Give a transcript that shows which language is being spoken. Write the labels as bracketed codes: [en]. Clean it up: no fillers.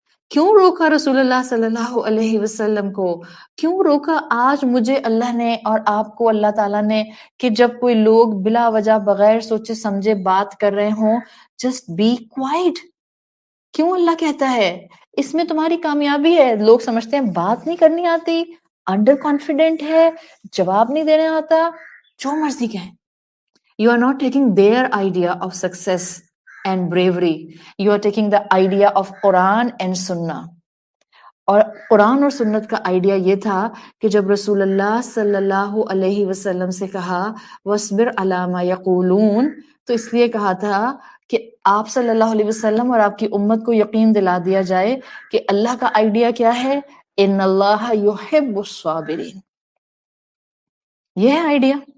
[ur] کیوں روکا رسول اللہ صلی اللہ علیہ وسلم کو, کیوں روکا آج مجھے اللہ نے اور آپ کو اللہ تعالیٰ نے کہ جب کوئی لوگ بلا وجہ بغیر سوچے سمجھے بات کر رہے ہوں [en] Just be quiet. [ur] کیوں اللہ کہتا ہے اس میں تمہاری کامیابی ہے. لوگ سمجھتے ہیں بات نہیں کرنی آتی, انڈر کانفیڈنٹ ہے, جواب نہیں دینا آتا, جو مرضی کہیں. [en] You are not taking their idea of success and bravery. You are taking the idea of Quran and Sunnah. [ur] اور قرآن اور سنت کا آئیڈیا یہ تھا کہ جب رسول اللہ صلی اللہ علیہ وسلم سے کہا [ar] وَاصْبِرْ عَلَىٰ مَا يَقُولُونَ, [ur] تو اس لیے کہا تھا کہ آپ صلی اللہ علیہ وسلم اور آپ کی امت کو یقین دلا دیا جائے کہ اللہ کا آئیڈیا کیا ہے, [ar] ان اللہ یحب الصابرین. [ur] یہ ہے آئیڈیا.